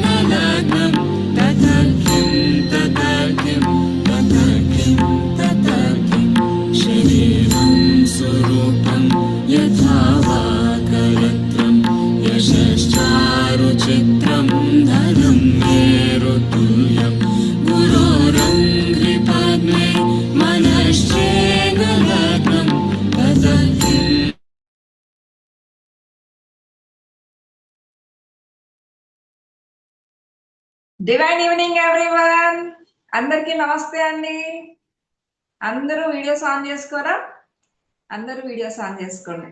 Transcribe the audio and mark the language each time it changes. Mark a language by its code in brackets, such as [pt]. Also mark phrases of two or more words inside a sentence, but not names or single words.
[sa] लग्नं ततर्किं ततर्किं ततर्किं ततर्किं शरीरं स्वरूपं यथा वा करत्रं यशश्चारुचित्रं धनं मेरुतुल्यं गुरोरङ्घ्रिपद्मे मनश्चेन लग्नं ततर्किं. [en] Divine evening everyone, [te] అందరికి నమస్తే అండి. అందరూ [en] videos on [te] చేసుకోరా? అందరూ [en] videos on [te] చేసుకోండి.